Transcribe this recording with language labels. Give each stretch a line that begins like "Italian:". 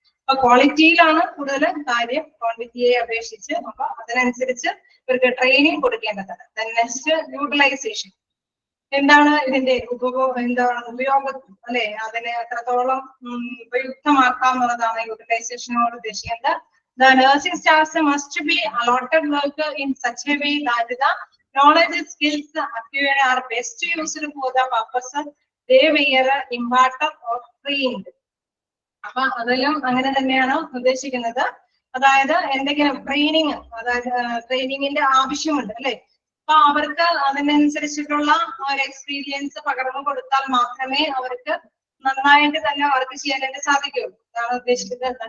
Malayalam: അപ്പൊ ക്വാളിറ്റിയിലാണ് കൂടുതൽ കാര്യം ക്വാണ്ടിറ്റിയെ അപേക്ഷിച്ച്. അപ്പൊ അതിനനുസരിച്ച് ഇവർക്ക് ട്രെയിനിങ് കൊടുക്കേണ്ടതാണ്. Next utilisation. എന്താണ് ഇതിന്റെ ഉപയോഗം അല്ലെ, അതിനെ എത്രത്തോളം ഉപയുക്തമാക്കാം എന്നുള്ളതാണ് യൂട്ടിലൈസേഷനോട് ഉദ്ദേശിക്കുന്നത്.
English: The nursing staffs must be allotted work in such a way that the knowledge, skills acquired are best used for the purpose they were imparted or trained.
Malayalam: അപ്പൊ അതെല്ലാം അങ്ങനെ തന്നെയാണ് ഉദ്ദേശിക്കുന്നത്. അതായത് എന്തെങ്കിലും ട്രെയിനിങ്, അതായത് ട്രെയിനിങ്ങിന്റെ ആവശ്യമുണ്ട് അല്ലെ, അപ്പൊ അവർക്ക് അതിനനുസരിച്ചിട്ടുള്ള ഒരു എക്സ്പീരിയൻസ് പകർന്നു കൊടുത്താൽ മാത്രമേ അവർക്ക് നന്നായിട്ട് തന്നെ വർക്ക് ചെയ്യാനായിട്ട് സാധിക്കുള്ളൂ. അതാണ് ഉദ്ദേശിക്കുന്നത്.